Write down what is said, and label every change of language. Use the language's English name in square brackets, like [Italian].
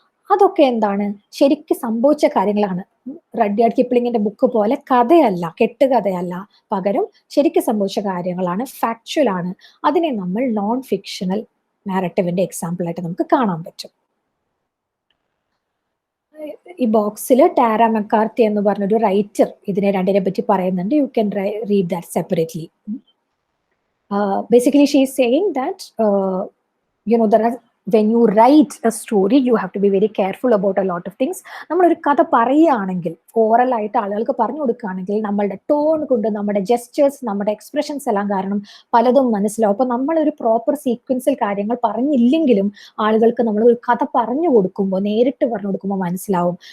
[Malayalam] അതൊക്കെ എന്താണ്, ശരിക്കും സംഭവിച്ച കാര്യങ്ങളാണ്. റഡിയാർഡ് കിപ്ലിങ്ങിന്റെ ബുക്ക് പോലെ കഥയല്ല, കെട്ടുകഥയല്ല, പകരം ശരിക്കും സംഭവിച്ച കാര്യങ്ങളാണ്, ഫാക്ച്വൽ ആണ്. അതിനെ നമ്മൾ നോൺ ഫിക്ഷണൽ നാരറ്റീവിന്റെ എക്സാമ്പിൾ ആയിട്ട് നമുക്ക് കാണാൻ പറ്റും. ഈ ബോക്സിൽ ടാര മെക്കാർത്തി എന്ന് പറഞ്ഞൊരു റൈറ്റർ ഇതിനെ രണ്ടിനെ പറ്റി പറയുന്നുണ്ട്. [English] You can read that separately. Basically she is saying that there are when you write a story, you have to be very careful about a lot of things. [Malayalam] നമ്മളൊരു കഥ പറയുകയാണെങ്കിൽ, ഓറൽ ആയിട്ട് ആളുകൾക്ക് പറഞ്ഞു കൊടുക്കുകയാണെങ്കിൽ, നമ്മളുടെ ടോൺ കൊണ്ട്, നമ്മുടെ ജെസ്റ്റേഴ്സ്, നമ്മുടെ എക്സ്പ്രഷൻസ് എല്ലാം കാരണം പലതും മനസ്സിലാവും. അപ്പൊ നമ്മളൊരു പ്രോപ്പർ സീക്വൻസിൽ കാര്യങ്ങൾ പറഞ്ഞില്ലെങ്കിലും ആളുകൾക്ക് നമ്മൾ ഒരു കഥ പറഞ്ഞു കൊടുക്കുമ്പോൾ, നേരിട്ട് പറഞ്ഞു കൊടുക്കുമ്പോൾ മനസ്സിലാവും.